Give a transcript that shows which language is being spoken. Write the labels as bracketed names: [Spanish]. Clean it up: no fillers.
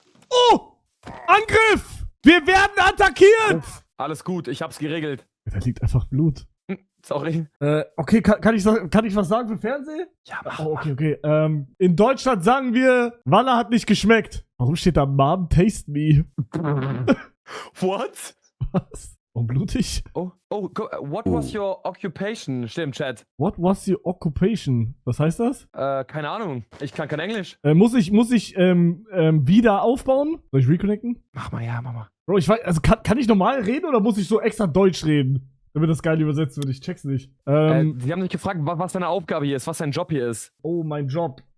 [German] Oh! Angriff! Wir werden attackiert! Alles gut, ich hab's geregelt. Da liegt einfach Blut. Sorry. Okay, kann ich was sagen für Fernsehen? Ja, mach. Oh, okay. In Deutschland sagen wir, Walla hat nicht geschmeckt. Warum steht da [English] Mom taste me? What? [German] Was? Warum blutig? [English] What was your occupation? [German] Steht im Chat. [English] What was your occupation? [German] Was heißt das? Keine Ahnung. Ich kann kein Englisch. Muss ich wieder aufbauen? Soll ich reconnecten? Mach mal. Bro, ich weiß, also kann ich normal reden oder muss ich so extra Deutsch reden? Damit das geil übersetzt wird, ich check's nicht. Sie haben mich gefragt, was deine Aufgabe hier ist, was dein Job hier ist. Oh, mein Job.